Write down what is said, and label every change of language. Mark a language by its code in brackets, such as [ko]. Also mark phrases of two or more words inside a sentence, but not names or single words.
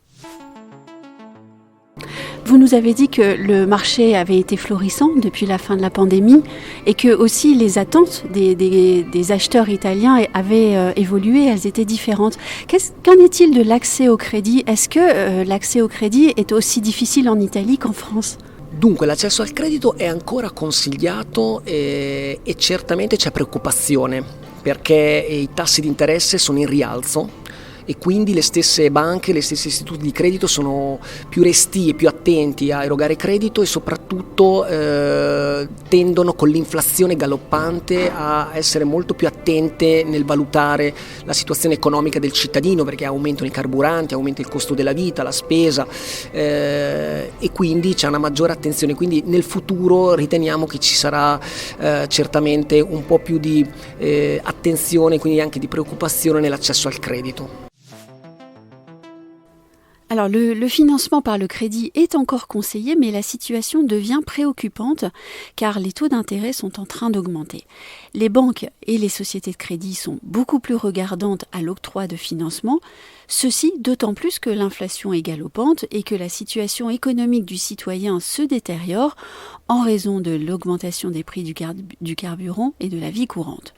[fr] Vous nous avez dit que le marché avait été florissant depuis la fin de la pandémie et que aussi les attentes des acheteurs italiens avaient évolué, elles étaient différentes. Qu'en est-il de l'accès au crédit ? Est-ce que l'accès au crédit est aussi difficile en Italie qu'en France ? [it] Dunque l'accesso al credito è ancora consigliato e certamente c'è preoccupazione perché i tassi di interesse sono in rialzo e quindi le stesse banche, le stesse istituti di credito sono più restii, più attenti a erogare credito e soprattutto tendono con l'inflazione galoppante a essere molto più attente nel valutare la situazione economica del cittadino, perché aumentano i carburanti, aumenta il costo della vita, la spesa e quindi c'è una maggiore attenzione. Quindi nel futuro riteniamo che ci sarà certamente un po' più di attenzione, quindi anche di preoccupazione nell'accesso al credito. [fr] Alors le financement par le crédit est encore conseillé, mais la situation devient préoccupante car les taux d'intérêt sont en train d'augmenter. Les banques et les sociétés de crédit sont beaucoup plus regardantes à l'octroi de financement, ceci d'autant plus que l'inflation est galopante et que la situation économique du citoyen se détériore en raison de l'augmentation des prix du carburant et de la vie courante.